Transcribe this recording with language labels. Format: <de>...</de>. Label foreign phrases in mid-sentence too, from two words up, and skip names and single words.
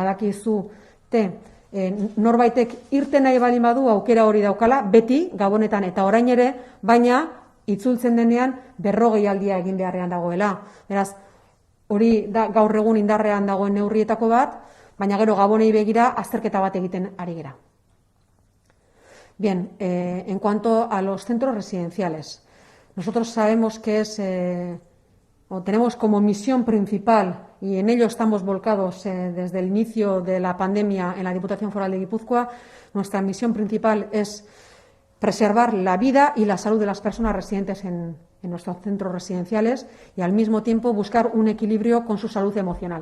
<eu>Badakizu norbaitek irten nahi baldin badu aukera hori daukala, beti Gabonetan eta orain ere, baina itzultzen denean 40 aldia egin beharrean dagoela. Beraz, hori da gaur egun indarrean dagoen neurrietako bat, baina gero Gabonei begira azterketa bat egiten ari gera.</eu> <es>Bien, en cuanto a los centros residenciales, nosotros sabemos que tenemos como misión principal, y en ello estamos volcados desde el inicio de la pandemia en la Diputación Foral de Guipúzcoa, nuestra misión principal es preservar la vida y la salud de las personas residentes en nuestros centros residenciales y al mismo tiempo buscar un equilibrio con su salud emocional.</es>